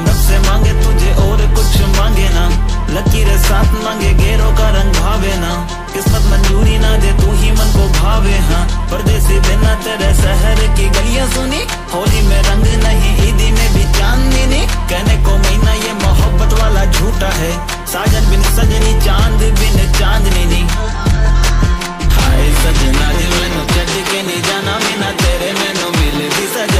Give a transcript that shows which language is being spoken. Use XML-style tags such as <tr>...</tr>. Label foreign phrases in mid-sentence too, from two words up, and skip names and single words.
<hi>रब से मांगे तुझे और कुछ मांगे ना, लकीरें साथ मांगे गेरों का रंग भावे ना, किस्मत मंजूरी ना दे तू ही मन को भावे। हाँ परदेसी बिना तेरे शहर की गलियां सुनी, होली में रंग नहीं ईदी में भी चांदनी नहीं, कहने को महीना ये मोहब्बत वाला झूठा है, साजन बिन सजनी चांद बिन चांदनी नहीं।</hi> <pa>हाय सजना जी मैनू छड़ के नहीं जाना, बिना तेरे मैनू मिल दी सजा।</pa>